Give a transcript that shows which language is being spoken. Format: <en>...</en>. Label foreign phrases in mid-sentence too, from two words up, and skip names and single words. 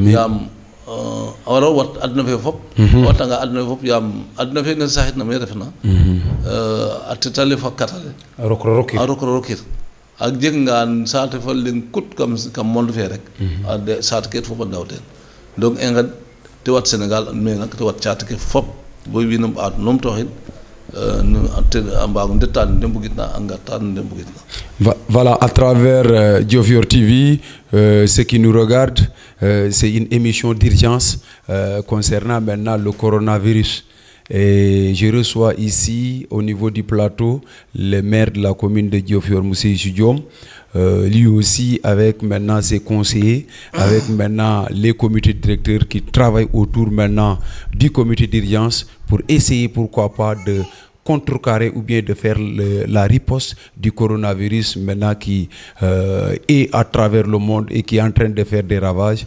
<srr>yaam awara wat aduna fe fop watanga aduna fe fop yam aduna fe ne sahit na me refna a tetale fa katale rokir ak jeg nga saate fa len kut kam monde fe rek ade saate ke fop ndawten donc enga te wat Sénégal me nak te wat caate ke fop boy winum at nom toxin</srr> <fr>Voilà, à travers Diofior TV, ceux qui nous regardent, c'est une émission d'urgence concernant maintenant le coronavirus. Et je reçois ici, au niveau du plateau, le maire de la commune de Diofior, Moussa Diom, lui aussi avec maintenant ses conseillers, avec maintenant les comités directeurs qui travaillent autour maintenant du comité d'urgence pour essayer, pourquoi pas, de contrecarrer ou bien de faire la riposte du coronavirus maintenant qui est à travers le monde et qui est en train de faire des ravages.</fr>